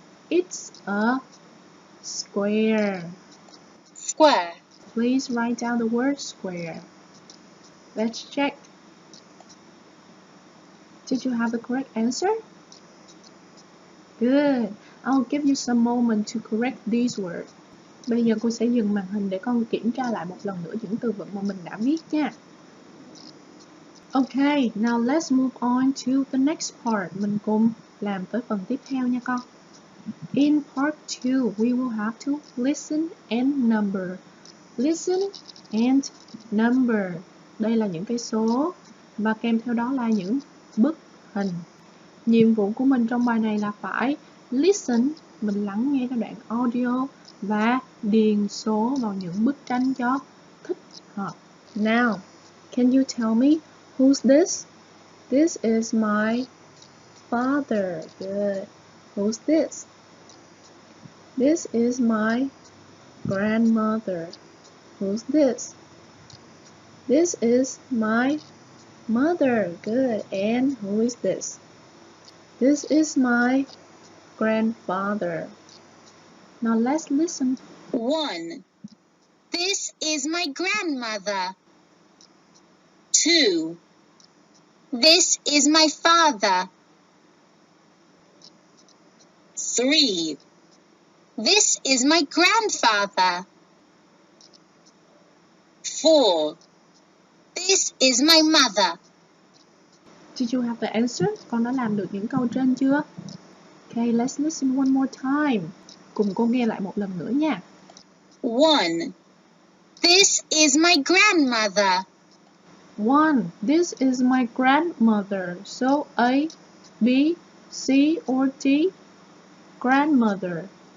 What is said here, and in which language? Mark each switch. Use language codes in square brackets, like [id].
[en] It's a square. Square. Please write down the word square. Let's check. Did you have the correct answer? Good. I'll give you some moment to correct these words. [vi] Bây giờ cô sẽ dừng màn hình để con kiểm tra lại một lần nữa những từ vựng mà mình đã viết nha. [en] Okay, now let's move on to the next part. [vi] Mình cùng làm tới phần tiếp theo nha con. [en] In part 2, we will have to listen and number. Listen and number. [vi] Đây là những cái số và kèm theo đó là những bức hình. Nhiệm vụ của mình trong bài này là phải listen, mình lắng nghe cái đoạn audio và điền số vào những bức tranh cho thích hợp. [en] Now, can you tell me who's this? This is my father. Good. Who's this? This is my grandmother. Who's this? This is my mother. Good. And who is this? This is my grandfather. Now let's listen. 1. This is my grandmother. 2. This is my father. 3. This is my grandfather. 4. This is my mother. Did you have the answer? [vi] Con đã làm được những câu trên chưa? [en] Okay, let's listen one more time. [vi] Cùng cô nghe lại một lần nữa nha. [en] 1. This is my grandmother. 1. This is my grandmother. So A, B, C, or D? Grandmother.